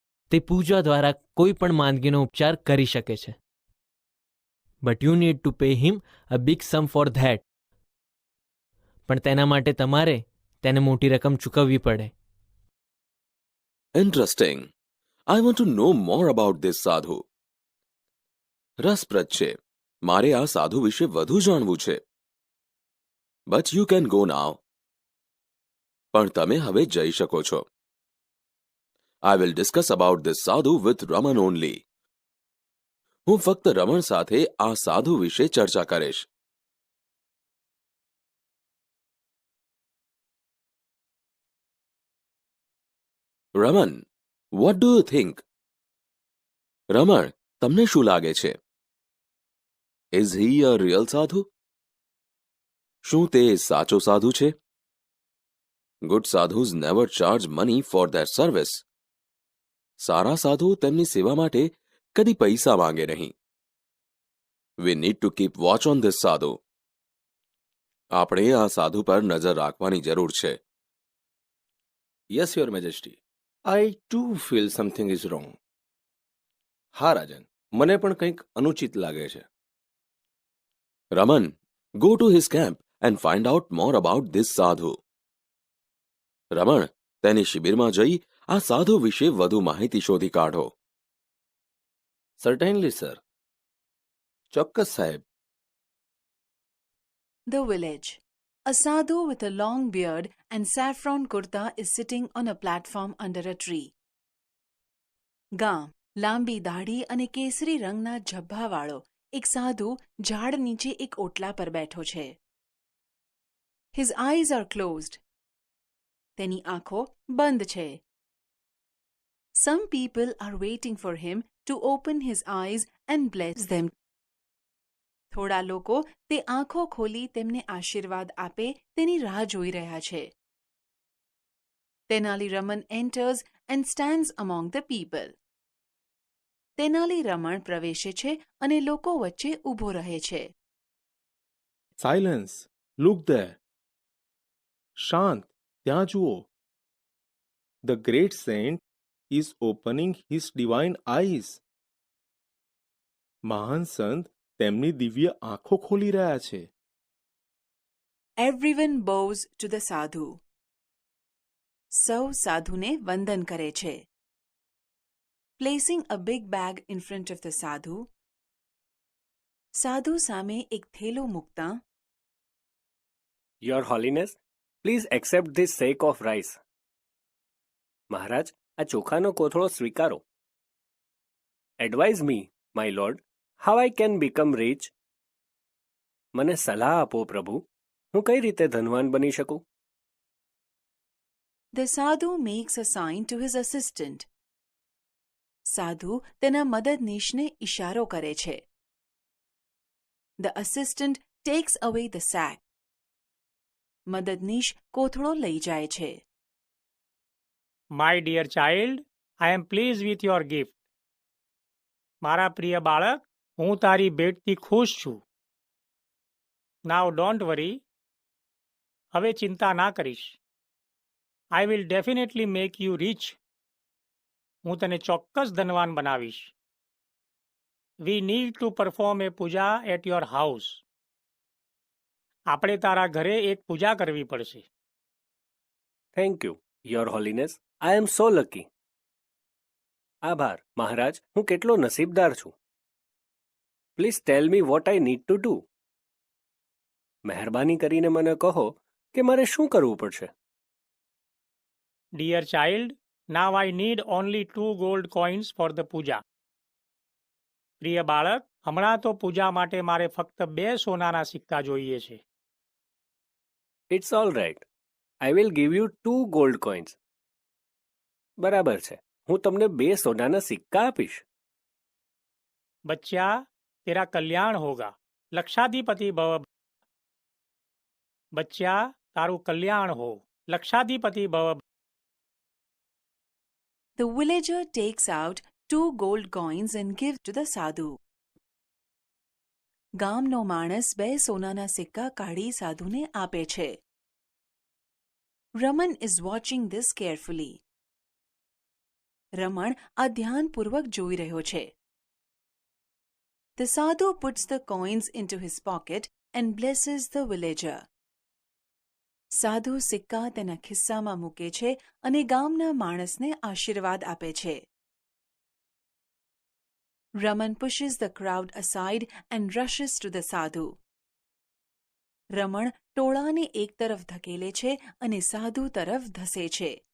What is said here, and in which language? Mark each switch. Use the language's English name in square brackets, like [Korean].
[Gujarati] તે પૂજા દ્વારા કોઈ પણ માંદગીનો ઉપચાર કરી શકે છે. [English] But you need to pay him a big sum for that. [Gujarati] પણ તેના માટે તમારે તેને મોટી રકમ ચૂકવવી પડે. [English] Interesting. I want to know more about this sadhu. [Gujarati] રસપ્રદ છે. મારે આ સાધુ વિશે વધુ જાણવું છે. [English] But you can go now. [Gujarati] પણ તમે હવે જઈ શકો છો. [English] I will discuss about this sadhu with Raman only. [Gujarati] હું ફક્ત રમણ સાથે આ સાધુ વિશે ચર્ચા કરીશ. [English] Raman, what do you think? [Gujarati] રમણ, તમને શું લાગે છે? [English] Is he a real sadhu? [Gujarati] શું તે સાચો સાધુ છે? [English] Good sadhus never charge money for their service. [Gujarati] સારા સાધુ તેમની સેવા માટે કદી પૈસા માંગે નહીં. [English] We need to keep watch on this sadhu. [Gujarati] આપણે આ સાધુ પર નજર રાખવાની જરૂર છે. [English] Yes, Your Majesty. I too feel something is wrong. [Gujarati] હા રાજન, મને પણ કંઈક અનુચિત લાગે છે. [English] Raman, go to his camp and find out more about this sadhu. [Gujarati] રમણ, તેની શિબિરમાં જઈ આ સાધુ વિશે વધુ માહિતી શોધી કાઢો. [English] Certainly, sir. [Gujarati] ચોક્કસ સાહેબ. [English] The village. A sadhu with a long beard and saffron kurta is sitting on a platform under a tree. [Gujarati] ગામ. લાંબી દાઢી અને કેસરી રંગના ઝભ્ભાવાળો એક સાધુ ઝાડ નીચે એક ઓટલા પર બેઠો છે. [English] His eyes are closed. [Gujarati] તેની આંખો બંધ છે. [English] Some people are waiting for him to open his eyes and bless them. [Gujarati] થોડા લોકો તે આંખો ખોલી તેમને આશીર્વાદ આપે તેની રાહ જોઈ રહ્યા છે. [English] Tenali Raman enters and stands among the people. [Gujarati] Tenali રમણ પ્રવેશે છે અને લોકો વચ્ચે ઊભો રહે છે. [English] Silence, look there. [Gujarati] શાંત, ત્યાં જુઓ. [English] The great Saint is opening his divine eyes. [Gujarati] મહાન સંત તેમની દિવ્ય આંખો ખોલી રહ્યા છે. [English] Everyone bows to the sadhu. [Gujarati] સૌ સાધુને વંદન કરે છે. [English] Placing a big bag in front of the sadhu, [Gujarati] સાધુ સામે એક થેલું મૂકતા, [English] Your Holiness, please accept this sack of rice. [Gujarati] મહારાજ, આ ચોખાનો કોથળો સ્વીકારો. [English] Advise me, my lord, how I can become rich. [Gujarati] મને સલાહ આપો પ્રભુ, હું કઈ રીતે ધનવાન બની શકું? [English] The sadhu makes a sign to his assistant. [Gujarati] સાધુ તેના મદદનીશને ઇશારો કરે છે. [English] The assistant takes away the sack. [Gujarati] મદદનીશ કોથળો લઈ જાય છે. [English] My dear child, I am pleased with your gift. [Gujarati] મારા પ્રિય બાળક, હું તારી ભેટથી ખુશ છું. [English] Now don't worry. [Gujarati] હવે ચિંતા ના કરીશ. [English] I will definitely make you rich. [Gujarati] હું તને ચોક્કસ ધનવાન બનાવીશ. [English] We need to perform a puja at your house. [Gujarati] આપણે તારા ઘરે એક પૂજા કરવી પડશે. [English] Thank you, Your Holiness. I am so lucky. [Gujarati] આભાર, મહારાજ, હું કેટલો નસીબદાર છું. [English] Please tell me what I need to do. [Gujarati] મહેરબાની કરીને મને કહો કે મારે શું કરવું પડશે. [English] Dear child, now I need only 2 gold coins for the puja. [Gujarati] પ્રિય બાળક, હમણાં તો પૂજા માટે મારે ફક્ત 2 સોનાના સિક્કા જોઈએ છે. [English] It's all right. I will give you 2 gold coins. [Gujarati] બરાબર છે, હું તમને 2 સોનાના સિક્કા આપીશ. [Hindi] बच्चा, तेरा कल्याण होगा. लक्षाधिपति भव. [Gujarati] बच्चा, तारू कल्याण हो. लक्षाधिपति भव. [English] The villager takes out 2 gold coins and gives to the sadhu. [Gujarati] ગામનો માણસ 2 સોનાના સિક્કા કાઢી સાધુને આપે છે. [English] Raman is watching this carefully. [Gujarati] રમણ આ ધ્યાનપૂર્વક જોઈ રહ્યો છે. [English] The sadhu puts the coins into his pocket and blesses the villager. [Gujarati] સાધુ સિક્કા તેના ખિસ્સામાં મૂકે છે અને ગામના માણસને આશીર્વાદ આપે છે. [English] Raman pushes the crowd aside and rushes to the sadhu. [Gujarati] રમણ ટોળાને એક તરફ ધકેલે છે અને સાધુ તરફ ધસે છે.